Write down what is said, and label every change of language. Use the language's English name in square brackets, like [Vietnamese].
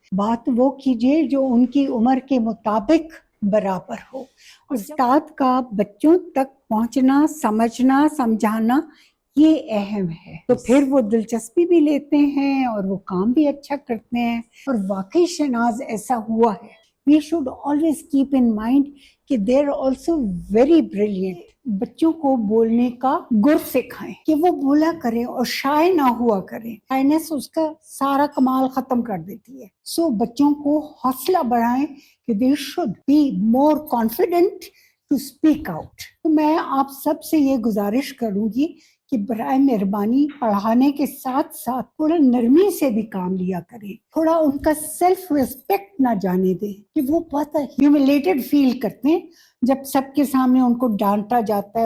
[Urdu] بات وہ کیجئے جو ان کی عمر کے مطابق برابر ہو. استاد کا بچوں تک پہنچنا, سمجھنا, سمجھانا یہ اہم ہے. تو پھر وہ دلچسپی بھی لیتے ہیں اور وہ کام بھی اچھا کرتے ہیں. اور واقعی شہناز ایسا ہوا ہے [English] we should always keep in mind [Urdu] کہ [English] they are also very brilliant. [Urdu] بچوں کو بولنے کا گر سکھائیں کہ وہ بولا کریں اور شائع نہ ہوا کریں. شائنس اس کا سارا کمال ختم کر دیتی ہے. [English] so [Urdu] بچوں کو حوصلہ بڑھائیں کہ [English] they should be more confident to speak out. [Urdu] تو میں آپ سب سے یہ گزارش کروں گی کہ برائے مہربانی پڑھانے کے ساتھ ساتھ تھوڑا نرمی سے بھی کام لیا کریں. تھوڑا ان کا سیلف ریسپیکٹ نہ جانے دیں کہ وہ بہت ہیوملیٹڈ فیل کرتے ہیں جب سب کے سامنے ان کو ڈانٹا جاتا ہے.